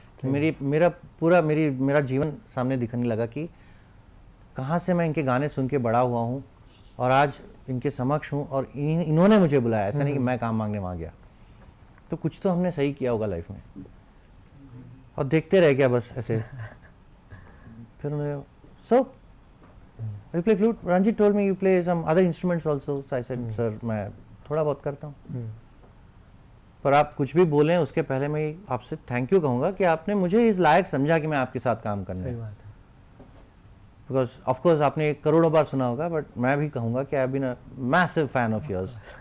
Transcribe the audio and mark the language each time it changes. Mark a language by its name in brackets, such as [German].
[Hindi] कि मेरा जीवन सामने दिखने लगा कि कहाँ से मैं इनके गाने सुन के बड़ा हुआ हूँ और आज इनके समक्ष हूँ और इन्होंने मुझे बुलाया। ऐसा नहीं कि मैं काम मांगने वहाँ गया। तो कुछ तो हमने सही किया होगा लाइफ में, और देखते रह गया बस ऐसे। फिर उन्होंने [English] So you play flute? Ranjit told me you play some other instruments also. So I said, sir, [Hindi] मैं थोड़ा बहुत करता हूँ। पर आप कुछ भी बोलें उसके पहले मैं आपसे थैंक यू कहूँगा कि आपने मुझे इस लायक समझा कि मैं आपके साथ काम करने। सही बात है। बिकॉज ऑफ कोर्स आपने करोड़ों बार सुना होगा, बट मैं भी कहूँगा कि [English] I have been a massive fan of yours.